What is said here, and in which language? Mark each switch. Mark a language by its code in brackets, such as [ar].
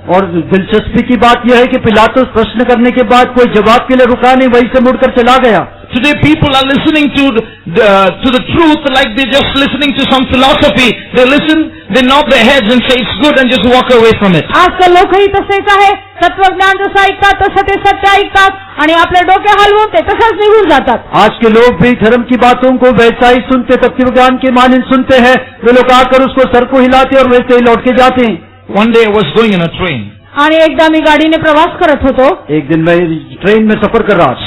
[hi] और दिलचस्पी की बात यह है कि पिलातुस प्रश्न करने के बाद कोई जवाब के लिए रुका नहीं, वहीं से मुड़कर चला गया. [en] Today people are listening to the truth like they're just listening to some philosophy. They listen, they nod their heads and say it's good and just walk away from it. [mr] आजकाल लोकही तसेच आहे. तत्वज्ञान जसं ऐकतात तसं ते सत्य ऐकतात आणि आपले डोके हलवून ते तसंच निघून जातात. [hi] आज के लोग भी धर्म की बातों को वैसा ही सुनते, तत्वज्ञान के मानिंद सुनते हैं. वे लोग आकर उसको सर को हिलाते और वैसे ही लौट के जाते हैं. [en] One day I was going in a train. [mr] आणि एकदा मी गाडीने प्रवास करत होतो. [hi] एक दिन मैं ट्रेन में सफर कर रहा था.